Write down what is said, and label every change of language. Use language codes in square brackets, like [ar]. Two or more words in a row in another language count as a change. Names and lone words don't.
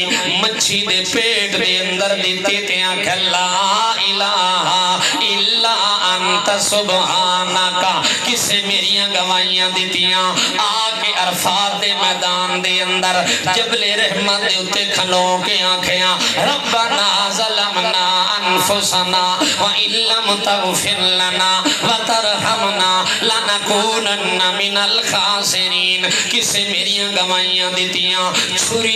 [pa] مچھی دے پیٹ دے اندر دیتی تیاں کہ [ar] لا الہ الا انت سبحانکا، [pa] کسے میریاں گواہیاں دیتیاں آکے عرفات دے میدان دے اندر جبل رحمت دے اتے کھلو کے آنکھیاں [ar] ربنا ظلمنا انفسنا وَإِن لَّمْ تَغْفِرْ لَنَا وَتَرْحَمْنَا لَنَكُونَنَّ مِنَ الْخَاسِرِينَ، [pa] کسے میریاں گواہیاں دیتیاں چھری